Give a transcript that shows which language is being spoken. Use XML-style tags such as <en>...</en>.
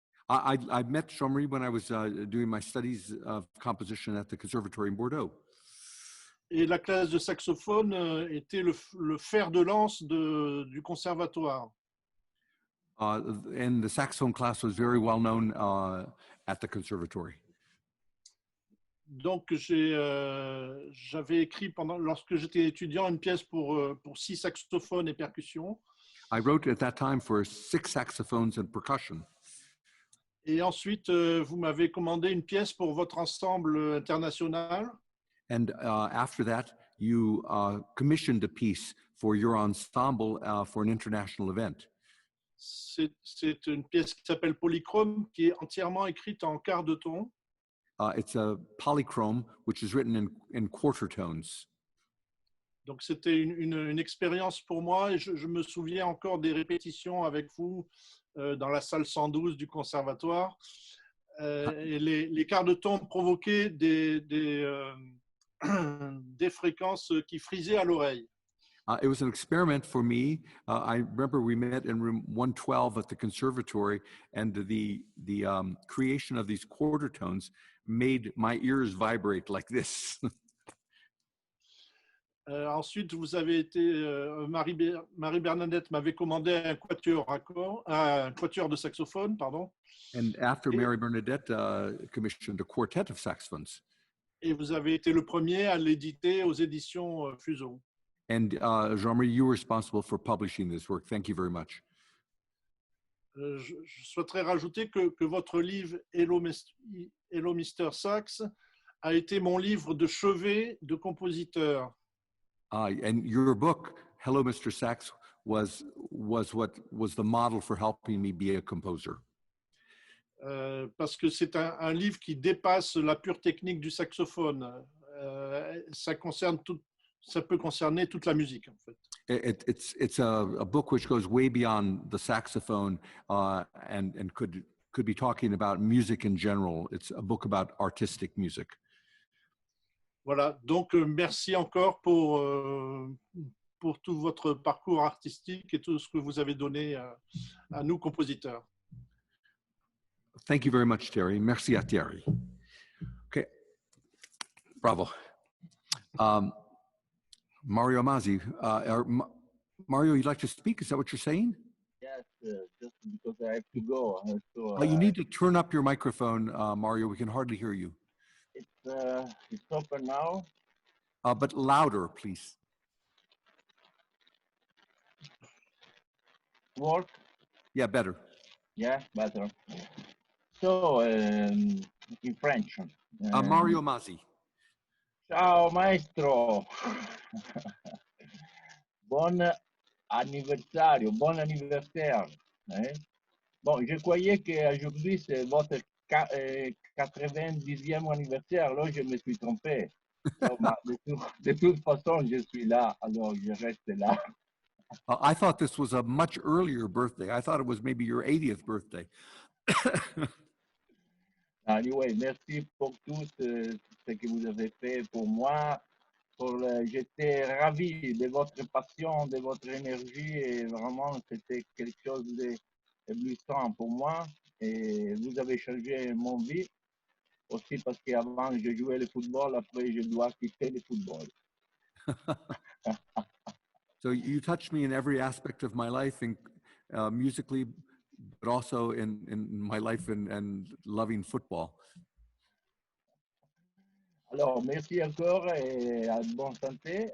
<en>I met Jean-Marie when I was doing my studies of composition at the Conservatory in Bourdeaux.</en> <fr>Et la classe de saxophone était le fer de lance du conservatoire.</fr> <en>And the saxophone class was very well known at the conservatory.</en> <fr>Donc j'avais écrit lorsque j'étais étudiant une pièce pour 6 saxophones et percussions.</fr> <en>I wrote at that time for 6 saxophones and percussion.</en> <fr>Et ensuite vous m'avez commandé une pièce pour votre ensemble international.</fr> <en>And after that, you commissioned a piece for your ensemble for an international event.</en> <fr>C'est une pièce qui s'appelle Polychrome, qui est entièrement écrite en quart de ton.</fr> <en>It's a Polychrome, which is written in quarter tones.</en> <fr>Donc c'était une expérience pour moi et je me souviens encore des répétitions avec vous dans la salle 112 du conservatoire. Et les quarts de ton provoquaient des fréquences qui frisaient à l'oreille.</fr> <en>It was an experiment for me. I remember we met in room 112 at the conservatory, and the creation of these quarter tones made my ears vibrate like this.</en> <fr>Ensuite, vous avez été, Marie-Bernadette m'avait commandé un quatuor à cordes, un quatuor de saxophone, pardon.</fr> <en>And after Mary Bernadette commissioned a quartet of saxophones.</en> <fr>Et vous avez été le premier à l'éditer aux éditions Fuseau.</fr> <en>And Jean-Marie, you were responsible for publishing this work. Thank you very much.</en> <fr>Je souhaiterais rajouter que votre livre Hello Mr Sax a été mon livre de chevet de compositeur.</fr> <en>And your book, Hello Mr Sax, was what was the model for helping me be a composer.</en> <fr>Parce que c'est un livre qui dépasse la pure technique du saxophone. Ça peut concerner toute la musique, en fait.</fr> <en>It's a book which goes way beyond the saxophone and could be talking about music in general. It's a book about artistic music.</en> <fr>Voilà, donc merci encore pour tout votre parcours artistique et tout ce que vous avez donné à nous, compositeurs.</fr> <en>Thank you very much, Thierry. Merci à Thierry. Okay, bravo. Mario Mazzi, Mario, you'd like to speak? Is that what you're saying? Yes, just because I have to go. So, you need to turn up your microphone, Mario. We can hardly hear you. It's open now. But louder, please. Work? Yeah, better. Yeah, better. So, in French. Mario Mazzi.</en> <it>Ciao maestro.</it> <fr>Bon anniversaire, bon anniversaire. Bon, je croyais qu'aujourd'hui c'est votre 90e anniversaire, là je me suis trompé. De toute façon, je suis là, alors je reste là.</fr> <en>I thought this was a much earlier birthday. I thought it was maybe your 80th birthday.</en> <fr>Anyway, merci pour tout ce que vous avez fait pour moi. J'étais ravi de votre passion, de votre énergie et vraiment c'était quelque chose d'éblouissant pour moi. Et vous avez changé mon vie aussi parce qu'avant je jouais le football, après je dois quitter le football.</fr> <en>So you touched me in every aspect of my life, musically, but also in my life and loving football.</en> <fr>Alors, merci encore et à bonne santé.</fr>